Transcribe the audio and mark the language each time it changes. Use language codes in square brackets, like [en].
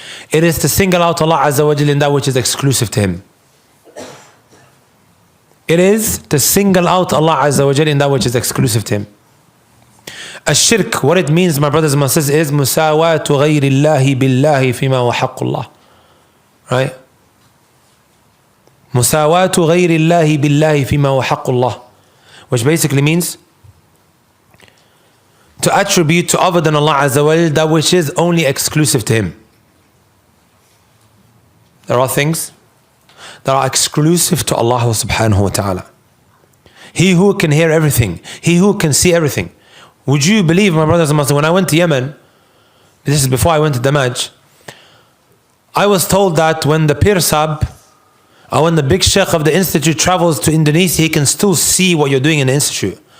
[en] It is to single out Allah Azza wa Jalla in that which is exclusive to Him. It is to single out Allah Azza wa Jalla in that which is exclusive to Him. Ash-shirk, what it means, my brothers and my sisters, is [ar] مساواة غير الله بالله فيما هو حق الله. [en] Right? [ar] مساواة غير الله بالله فيما هو حق الله. [en] Which basically means to attribute to other than Allah Azza wa Jalla that which is only exclusive to Him. There are things that are exclusive to Allah subhanahu wa ta'ala. He who can hear everything, He who can see everything. Would you believe, my brothers and sisters, when I went to Yemen, this is before I went to Damaj, I was told that when the Pir Sab, or when the big sheikh of the institute travels to Indonesia, he can still see what you're doing in the institute.